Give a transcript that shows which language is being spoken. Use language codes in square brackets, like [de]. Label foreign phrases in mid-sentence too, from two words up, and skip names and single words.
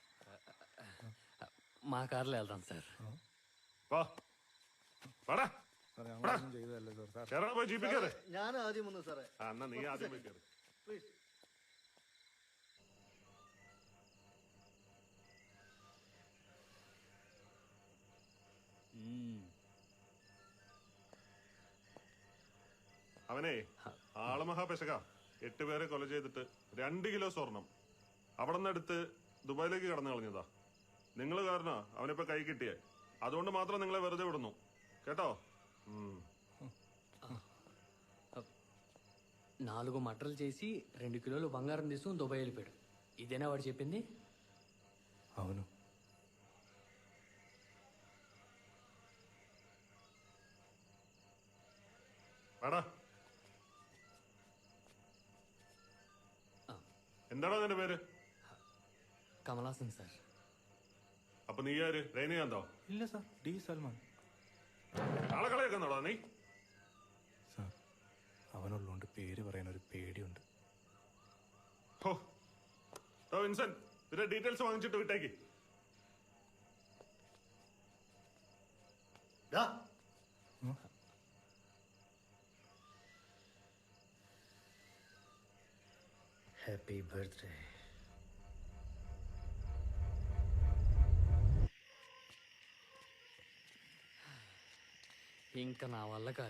[te] మా కార్లో వెళ్దాం సార్. [ml] വാടാ, ചെയ്തല്ലേ സാർ. കേരള പോയി ജീപ്പിൽ കയറ്. ഞാൻ ആദ്യം വന്നു സാറേ. എന്നാ നീ ആദ്യം പോയി കയറ്. പ്ലീസ്. അവനെ ആള് മഹാപെശക 8 പേരെ കൊല ചെയ്തിട്ട് 2 കിലോ സ്വർണം അവിടെ നിന്ന് എടുത്ത് ദുബായിലേക്ക് കടന്നു കളഞ്ഞതാ. നിങ്ങൾ കാരണ അവനിപ്പോ കൈ കിട്ടിയേ. അതുകൊണ്ട് മാത്രം നിങ്ങളെ വെറുതെ വിടുന്നു കേട്ടോ. [te] 4 మటర్లు చేసి 2 కిలోలు బంగారం తీసుకుని దుబాయ్ వెళ్ళిపోయాడు. ఇదేనా వాడు చెప్పింది? అవును. [ml] വാടാ. എന്താണോ നിന്റെ പേര്? കമലാസൻ സാർ. അപ്പൊ നീ ആര്? രജനീകാന്തോ? ഇല്ല സാർ, ഡി സൽമാൻ. ആളെ കളയൊക്കെന്നോടാ നീ? സാർ, അവനുള്ളതുകൊണ്ട് പേര് പറയാൻ ഒരു പേടിയുണ്ട്. വിൻസെന്റ്, ഇതിന്റെ ഡീറ്റെയിൽസ് വാങ്ങിച്ചിട്ട് വിട്ടേക്ക്. [en] happy birthday. [te] ఇంకా నా వల్ల కాదు.